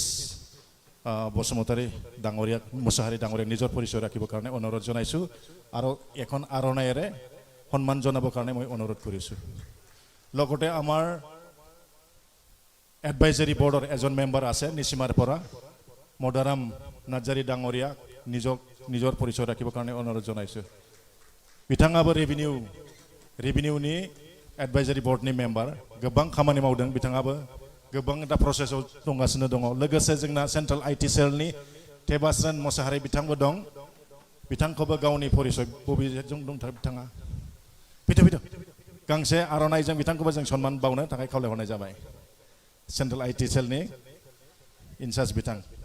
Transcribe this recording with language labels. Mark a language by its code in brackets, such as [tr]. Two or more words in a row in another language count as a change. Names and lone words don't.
[as] বসুমতাৰী ডাঙৰীয়াক মুছাহাৰী ডাঙৰীয়াক নিজৰ পৰিচয় ৰাখিবৰ কাৰণে অনুৰোধ জনাইছোঁ আৰু এখন আৰণায়েৰে সন্মান জনাবৰ কাৰণে মই অনুৰোধ কৰিছোঁ লগতে আমাৰ [en] advisory board [as] এজন মেম্বাৰ আছে নিচিমাৰ পৰা মদাৰাম নাৰ্জাৰী ডাঙৰীয়াক নিজৰ পৰিচয় ৰাখিবৰ কাৰণে অনুৰোধ জনাইছোঁ [brx] বিথাঙাবো रेभिनिउनि [en] advisory board [brx] मेम्बार गोबां खामानि मावदों बिथाङाबो गोबां दा प्रसेसआव दंगासिनो दङ लोगोसे जोंना [en] central IT cell [brx] टेबास्रान मोसाहारी बिथांबो दं बिथांखौबो गावनि परिचय बबेजों दंथार बिथाङा फैदो गांसे आर'नाइजों बिथांखौबो जों सन्मान बावनो थाखाय खावलायहरनाय जाबाय [en] central IT cell [brx] इनचार्ज बिथां